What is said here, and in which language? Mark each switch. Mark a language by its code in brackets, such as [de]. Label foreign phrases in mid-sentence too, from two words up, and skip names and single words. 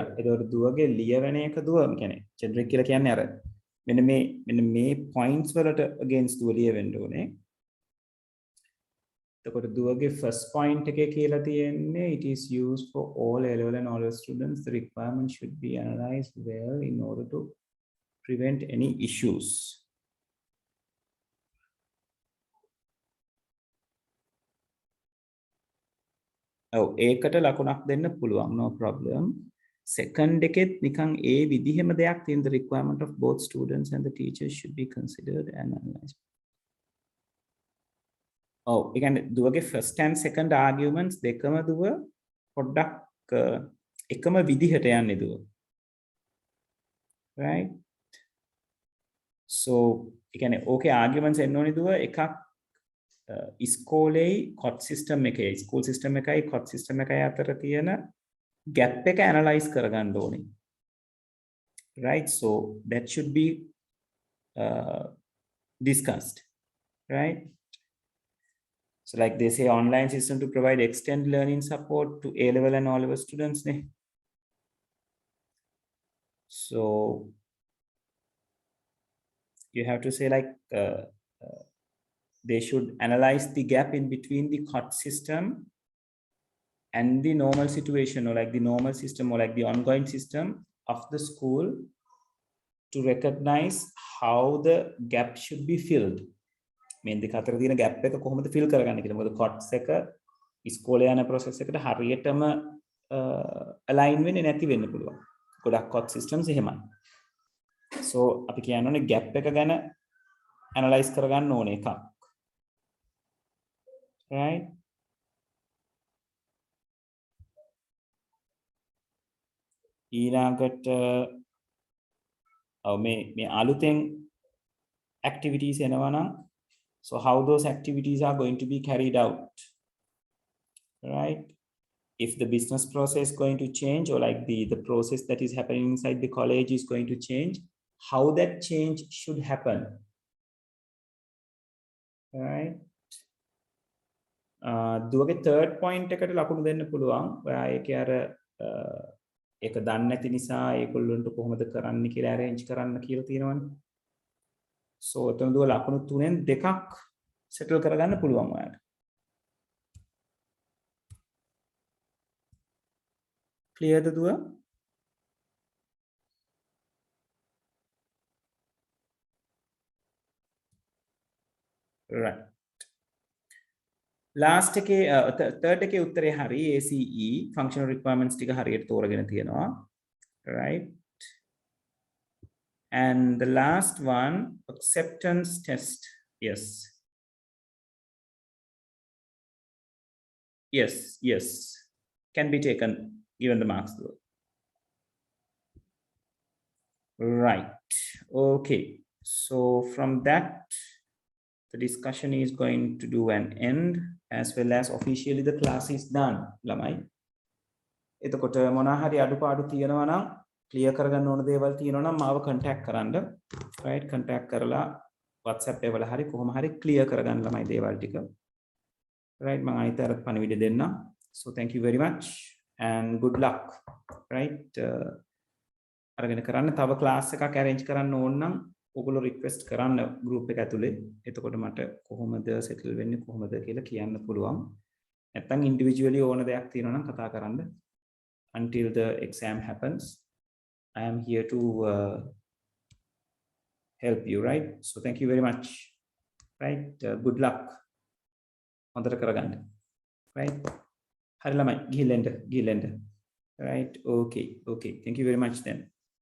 [si] ඒකට දුවගේ ලියවෙන එක දුව කියන්නේ generic කියලා කියන්නේ අර මෙන්න මේ points වලට against දුව ලියවෙන්න ඕනේ. එතකොට දුවගේ [en] first point [si] එකේ කියලා තියෙන්නේ [en] it is used for all A-level and all students. The requirement should be analyzed well in order to prevent any issues. [si] ඒකට ලකුණක් දෙන්න පුළුවන්, [en] no problem. [si] Second එකෙත් නිකන් ඒ විදිහෙම දෙයක් තියෙන, [en] the requirement of both students and the teachers should be considered and analyzed. [si] ඒ කියන්නේ දුවගේ [en] first and second arguments [si] දෙකම දුව පොඩ්ඩක් එකම විදිහට යන්නේ දුව. [en] Right? So [si] ඒ කියන්නේ ඕකේ arguments එන්න ඕනේ දුව එකක් ඉස්කෝලේ [en] COT system [si] එකේ [en] school system [si] එකයි [en] COT system [si] එකයි අතර තියෙන gap එක analyze කරගන්න ඕනේ. [en] Right? So that should be discussed. Right? So like they say online system to provide extended learning support to A-level and all-level students. So you have to say like they should analyze the gap in between the COT system and the normal situation, or like the normal system or like the ongoing system of the school, to recognize how the gap should be filled. [si] මේ දෙක අතර තියෙන gap එක කොහොමද fill කරගන්නේ කියලා. මොකද COTS එක ඉස්කෝලේ යන process එකට හරියටම align වෙන්නේ නැති වෙන්න පුළුවන්. ගොඩක් [en] COTS systems [si] එහෙමයි. So අපි කියන්නේ gap එක ගැන analyze කරගන්න ඕනේ එකක්. Right? ඊළඟට මේ අලුතෙන් activities එනවා නම්, [en] so how those activities are going to be carried out, right? If the business process is going to change, or like the process that is happening inside the college is going to change, how that change should happen, right? [si] දුවගේ [en] third point [si] එකට ලකුණු දෙන්න පුළුවන්. ඔයා ඒකේ අර ඒක දන්නේ නැති නිසා ඒගොල්ලන්ට කොහොමද කරන්න කියලා arrange කරන්න කියලා තියෙනවනේ. So එතන දුව ලකුණු 3න් 2ක් settle කරගන්න පුළුවන් ඔයාලට. Clear ද දුව? [en] Right. [si] Last එකේ third එකේ උත්තරේ හරි. [en] ACE functional requirements [si] ටික හරියට තෝරගෙන තියෙනවා. [en] Right? And the last one, acceptance test. Yes. Yes. Can be taken, given the marks though. Right. Okay. So from that, the discussion is going to do an end, as well as officially the class is done. [si] ළමයි. එතකොට මොනවා හරි අඩුපාඩු තියෙනවා නම් clear කරගන්න ඕන දේවල් තියෙනවා නම් මාව contact කරන්න. [en] right, contact [si] කරලා WhatsApp එකවල හරි කොහොම හරි clear කරගන්න ළමයි දේවල් ටික. right, මම අයිත අර පණිවිඩ දෙන්න. [en] so thank you very much and good luck. right, [si] අරගෙන කරන්න. තව class එකක් arrange කරන්න ඕන නම් ඔයගොල්ලෝ request කරන්න group එක ඇතුලේ. එතකොට මට කොහොමද settle වෙන්නේ කොහොමද කියලා කියන්න පුළුවන්. නැත්නම් individually ඕන දෙයක් තියෙනවා නම් කතා කරන්න. [en] until the exam happens, I am here to help you, right? So thank you very much. Right, good luck. [si] හොඳට කරගන්න. right, හරි ළමයි ගිහින් එන්න. [en] right, okay, thank you very much then.